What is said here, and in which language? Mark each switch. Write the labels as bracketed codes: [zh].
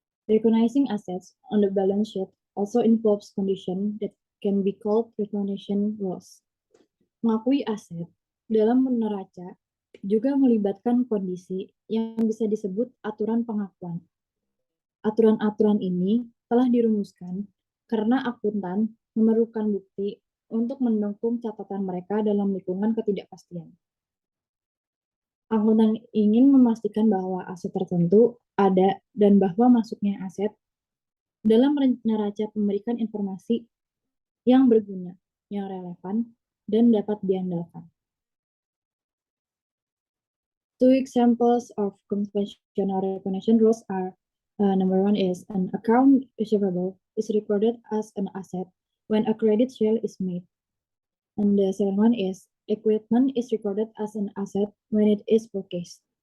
[en] Recognizing assets on the balance sheet also involves condition that can be called recognition rules. [id] Mengakui aset dalam neraca juga melibatkan kondisi yang bisa disebut aturan pengakuan. Aturan-aturan ini telah dirumuskan karena akuntan memerlukan bukti untuk mendukung catatan mereka dalam lingkungan ketidakpastian. Akuntan ingin memastikan bahwa aset tertentu ada dan bahwa masuknya aset dalam neraca memberikan informasi yang berguna, yang relevan, dan dapat diandalkan. [en] Two examples of conventional recognition rules are number one is an account receivable is recorded as an asset when a credit sale is made. And the second one is equipment is recorded as an asset when it is purchased.